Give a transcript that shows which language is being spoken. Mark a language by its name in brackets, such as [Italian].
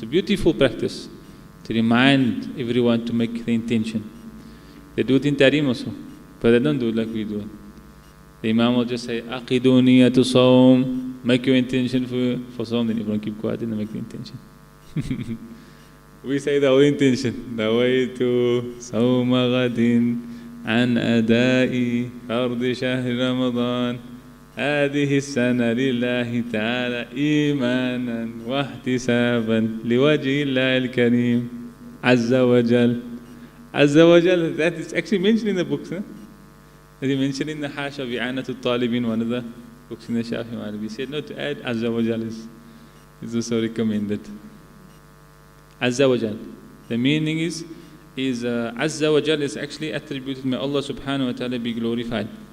[English] It's a beautiful practice to remind everyone to make the intention. They do it in Tarim also, but they don't do it like we do it. The Imam will just say, [Arabic] Aqidu niyatu sawm, [English] make your intention for sawm, then everyone keep quiet and they make the intention. We say the whole intention. [Arabic] Nawaitu sawma ghadin an adai fardi shahr Ramadan هذه السنة لله تعالى إيمانا واحتسابا لوجه الله الكريم عز وجل. [English] عز وجل, that is actually mentioned in the books. That he mentioned in the Hash of I'anat al-Talibin, one of the books in the Shafee Madhab. He said, no, to add Azza wa Jal is also recommended. Azza wa Jal. The meaning is Azza wa Jal is actually attributed, may Allah subhanahu wa ta'ala be glorified.